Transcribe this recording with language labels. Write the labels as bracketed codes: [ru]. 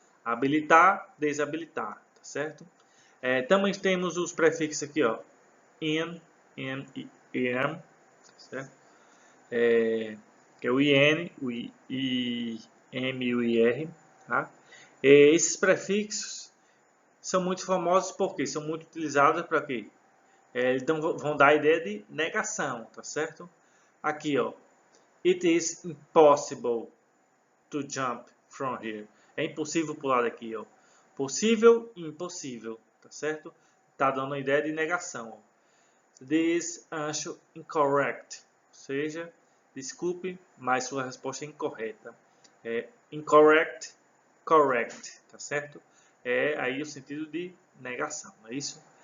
[pt] Habilitar, desabilitar, tá certo? Também temos os prefixos aqui, ó, in, em, certo? Que é o in, o im e o ir, tá? Esses prefixos são muito famosos porque são muito utilizados para quê? Então vão dar a ideia de negação, tá certo? [en] Aqui, ó, it is impossible to jump from here. [pt] É impossível pular daqui, ó. Possível e impossível, tá certo? Tá dando a ideia de negação, ó. [en] This answer incorrect. [pt] Ou seja, desculpe, mas sua resposta é incorreta. Incorrect, correct, tá certo? É aí o sentido de negação, não é isso?